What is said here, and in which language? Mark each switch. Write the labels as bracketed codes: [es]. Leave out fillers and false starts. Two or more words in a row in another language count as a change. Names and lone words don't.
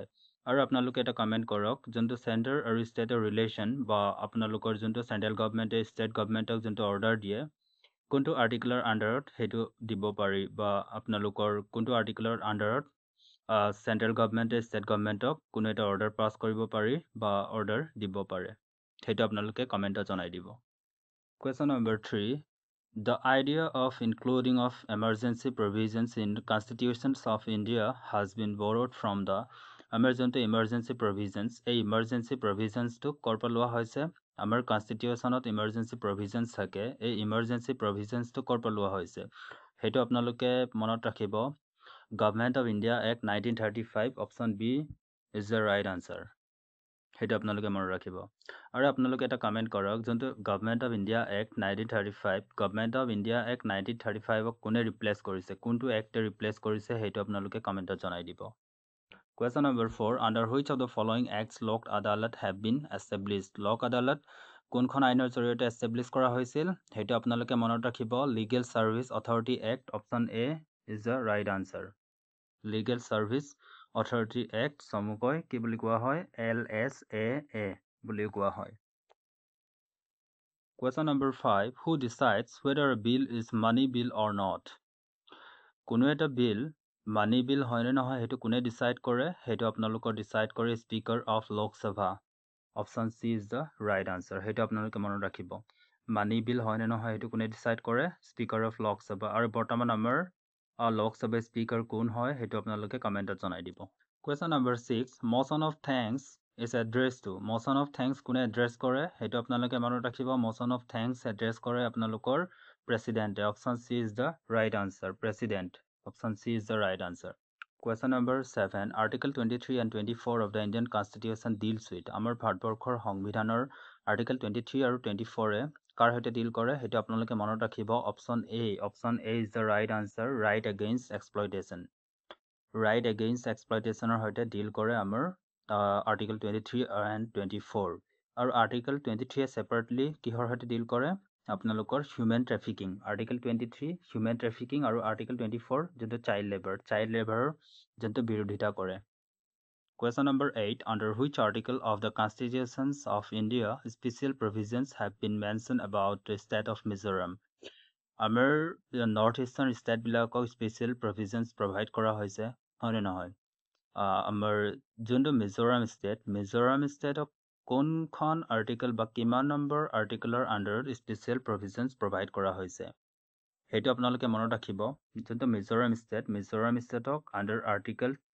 [as] আৰু আপোনালোকে এটা কমেণ্ট কৰক যোনটো চেণ্টাৰ আৰু ষ্টেটৰ ৰিলেশ্যন বা আপোনালোকৰ যোনটো [en] central government state government [as] যোনটো অৰ্ডাৰ দিয়ে কোনটো আৰ্টিকেলৰ আন্ডাৰত সেইটো দিব পাৰি বা আপোনালোকৰ কোনটো আৰ্টিকেলৰ আন্ডাৰত [en] central government state government [as] কোনো এটা [en] order pass [as] কৰিব পাৰি বা অৰ্ডাৰ দিব পাৰে সেইটো আপোনালোকে কমেণ্টত জনাই দিব। [en] Question number 3 The idea of including of emergency provisions in constitutions of India has been borrowed from the [as] আমাৰ যোনটো [en] emergency provisions [as] এই [en] emergency provisions [as] টো ক'ৰ পৰা লোৱা হৈছে আমাৰ কনষ্টিটিউশ্যনত [en] emergency provisions [as] থাকে এই [en] emergency provisions [as] টো ক'ৰ পৰা লোৱা হৈছে সেইটো আপোনালোকে মনত ৰাখিব [en] Government of India Act 1935 option B is the right answer [as] সেইটো আপোনালোকে মনত ৰাখিব। আৰু আপোনালোকে এটা কমেণ্ট কৰক যোনটো গভৰ্ণমেণ্ট অফ ইণ্ডিয়া এক্ট 1935 গভৰ্ণমেণ্ট অফ ইণ্ডিয়া এক্ট 1935ক কোনে ৰিপ্লেচ কৰিছে কোনটো এক্টে ৰিপ্লেচ কৰিছে সেইটো আপোনালোকে কমেণ্টত জনাই দিব। [en] Question number 4 under which of the following acts লোক আদালত have been established [as] লোক আদালত কোনখন আইনৰ জৰিয়তে এষ্টাব্লিছ কৰা হৈছিল সেইটো আপোনালোকে মনত ৰাখিব লিগেল ছাৰ্ভিচ অথৰিটি এক্ট [en] option A is the right answer [as] লিগেল ছাৰ্ভিচ অথৰিটি এক্ট চমুকৈ কি বুলি কোৱা হয় LSAA বুলি কোৱা হয়। [en] Question number 5 who decides whether a bill is money bill or not [as] কোনো এটা বিল [en] money bill [as] হয়নে নহয় সেইটো কোনে ডিসাইড কৰে সেইটো আপোনালোকৰ ডিসাইড কৰে [en] speaker of Lok Sabha option C is the right answer [as] সেইটো আপোনালোকে মনত ৰাখিব [en] money bill [as] হয়নে নহয় সেইটো কোনে ডিসাইড কৰে [en] speaker of Lok Sabha [as] আৰু বৰ্তমান আমাৰ লোকসভা স্পিকাৰ কোন হয় সেইটো আপোনালোকে কমেণ্টত জনাই দিব। [en] Question number 6 motion of thanks is addressed to motion of thanks [as] কোনে এড্ৰেছ কৰে সেইটো আপোনালোকে মনত ৰাখিব [en] motion of thanks [as] এড্ৰেছ কৰে আপোনালোকৰ প্ৰেসিডেন্টে অপশ্যন [en] C is the right answer president option C is the right answer Question number 7 article 23 and 24 of the Indian constitution deals with [as] আমাৰ ভাৰতবৰ্ষৰ সংবিধানৰ article 23 আৰু 24 কাৰ সৈতে ডিল কৰে সেইটো আপোনালোকে মনত ৰাখিব অপশ্যন [en] A is the right answer right against exploitation right against exploitation [as] ৰ সৈতে ডিল কৰে আমাৰ [en] article 23 and 24 [as] আৰু [en] article 23 separately [as] কিহৰ সৈতে ডিল কৰে আপোনালোকৰ [en] human trafficking article 23 human trafficking [as] আৰু article 24 যোনটো [en] child labor [as] যোনটো বিৰোধিতা কৰে। [en] Question number 8 under which article of the constitutions of India special provisions have been mentioned about the state of Mizoram [as] আমাৰ [en] north eastern states special provisions provide [as] কৰা হৈছে হয়নে নহয় আমাৰ যোনটো মিজোৰাম ষ্টেটক কোনখন আৰ্টিকেল বা কিমান নম্বৰ আৰ্টিকেলৰ আণ্ডাৰত [en] special provisions provide [as] কৰা হৈছে সেইটো আপোনালোকে মনত ৰাখিব যোনটো মিজোৰাম ষ্টেটক [en] under article